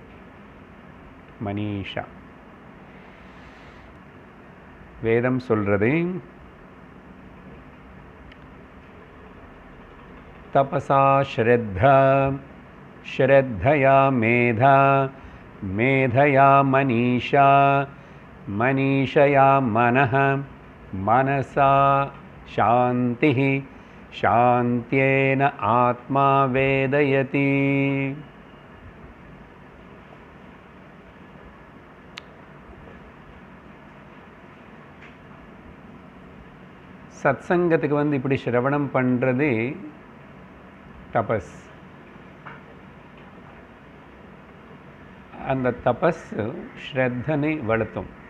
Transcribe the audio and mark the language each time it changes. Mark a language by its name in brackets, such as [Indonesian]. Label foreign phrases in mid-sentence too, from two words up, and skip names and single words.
[Sanskrit] மனிஷா [Tamil] வேதம் சொல்றது [Sanskrit] तपसा श्रद्धा श्रद्धया मेधा मेधया मनीषा मनीषया मनः मनसा शान्तिः शान्त्येन आत्मा वेदयति। [Tamil] சத்சங்கத்துக்கு இப்படி சிரவணம் பண்ணுறது தபஸ். அந்த தபஸ் ஸ்ரத்தனை வளர்த்தும்.